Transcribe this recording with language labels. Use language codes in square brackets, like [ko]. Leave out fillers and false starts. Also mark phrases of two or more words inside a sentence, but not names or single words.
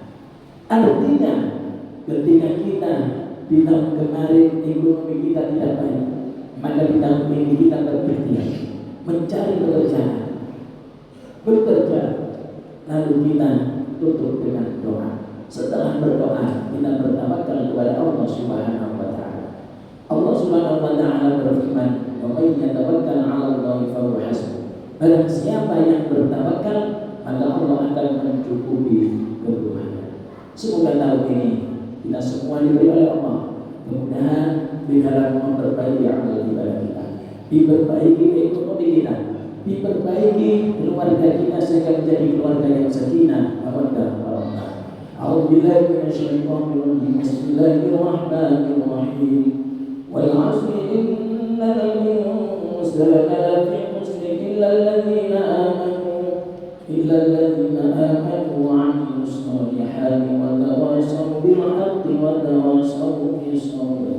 [id] Artinya, ketika kita di tahun kemarin ekonomi kita tidak baik, maka di tahun ini kita berikhtiar mencari pekerjaan, bekerja, lalu kita tutup dengan doa. Setelah berdoa, kita bertawakal kepada Allah [ar] سبحانه وتعالى. [id] Allah [ar] سبحانه وتعالى [id] berfirman, [ar] "ومن يتوكل على الله فهو حسبه." [id] Barang siapa yang bertawakal, maka Allah akan mencukupi kebutuhannya. Semoga tahun ini kita semua diberi oleh Allah kemudahan di dalam memperbaiki amal ibadah kita, diperbaiki ekonomi kita, diperbaiki keluarga kita sehingga menjadi keluarga yang sakinah, mawaddah, warahmah. [ar] أعوذ بالله من الشيطان الرجيم. بسم الله الرحمن الرحيم. والعصر إن الإنسان لفي خسر إلا الذين آمنوا وعملوا الصالحات وتواصوا بالحق وتواصوا بالصبر.